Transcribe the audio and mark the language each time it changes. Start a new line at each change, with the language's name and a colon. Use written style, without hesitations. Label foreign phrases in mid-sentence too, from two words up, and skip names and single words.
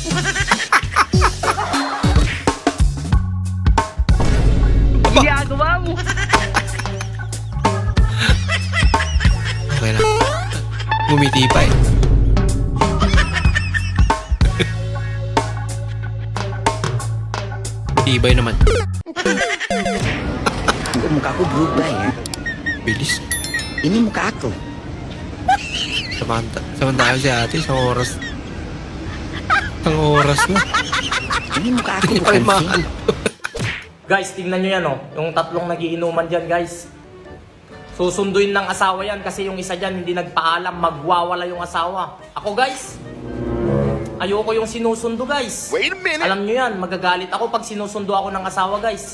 Filipino: Ginagawa mo. Okay na. Bumiti pa eh. Tibay naman.
Malay: Muka aku berubah ya.
Filipino: Bilis.
Malay: Ini muka aku.
Filipino: Samantala si ate, isang oras. Isang oras na.
Malay: Ini muka aku
Filipino: Hindi pa rin mahal. Guys, tingnan nyo yan, oh. Yung tatlong nagiinuman dyan, guys. Susunduin ng asawa yan kasi yung isa dyan hindi nagpaalam, magwawala yung asawa. Ako, guys, ayoko yung sinusundo, guys.
English: Wait a minute.
Filipino: Alam nyo yan, magagalit ako pag sinusundo ako ng asawa, guys.